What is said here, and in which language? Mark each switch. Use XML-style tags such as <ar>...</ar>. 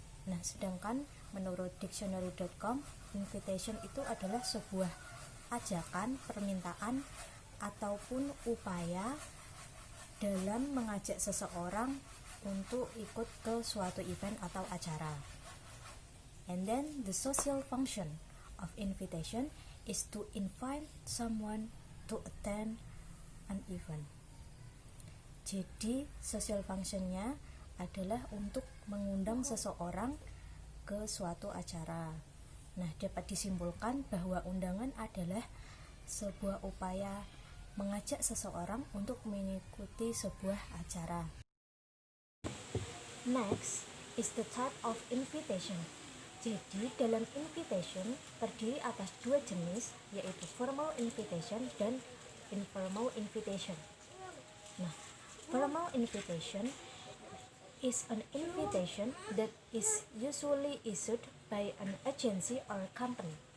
<id>Nah, sedangkan menurut dictionary.com, invitation itu adalah sebuah ajakan, permintaan, ataupun upaya dalam mengajak seseorang untuk ikut ke suatu event atau acara.</id> <en>And then the social function of invitation is to invite someone to attend an event.</en> <id>Jadi social functionnya adalah untuk mengundang seseorang ke suatu acara. Nah, dapat disimpulkan bahwa undangan adalah sebuah upaya mengajak seseorang untuk mengikuti sebuah acara.</id> <en>Next is the type of invitation.</en> <id>Jadi, dalam invitation terdiri atas dua jenis, yaitu formal invitation dan informal invitation.</id> <en>Nah, formal invitation is an invitation that is usually issued by an agency or company.</en>